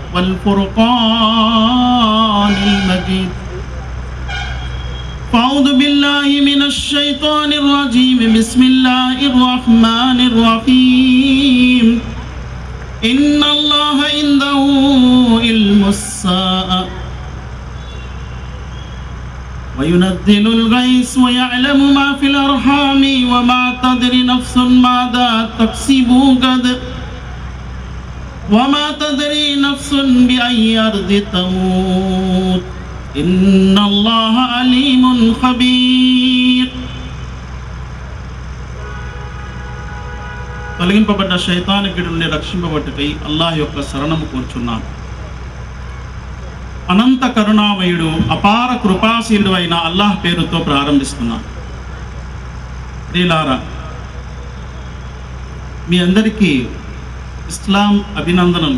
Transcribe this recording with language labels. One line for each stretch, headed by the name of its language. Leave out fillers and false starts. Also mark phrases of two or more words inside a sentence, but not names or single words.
Arabic: والفرقان المجيد فأعوذ بالله من الشيطان الرجيم بسم الله الرحمن الرحيم إن الله عنده علم الساعة وينزل الغيث ويعلم ما في الأرحام وما تدري نفس ماذا تكسب غدا وما تدري نفس بأي أرض تموت إن الله عليم خبير.
Telugu: తొలగింపబడ్డ శైతాను గిడి నుండి రక్షింపబట్టుకై అల్లాహ్ యొక్క శరణము కోరుచున్నాను. అనంత కరుణామయుడు అపార కృపాశీలుడు అయిన అల్లాహ్ పేరుతో ప్రారంభిస్తున్నాను. ప్రియులారా, మీ అందరికీ ఇస్లాం అభినందనలు.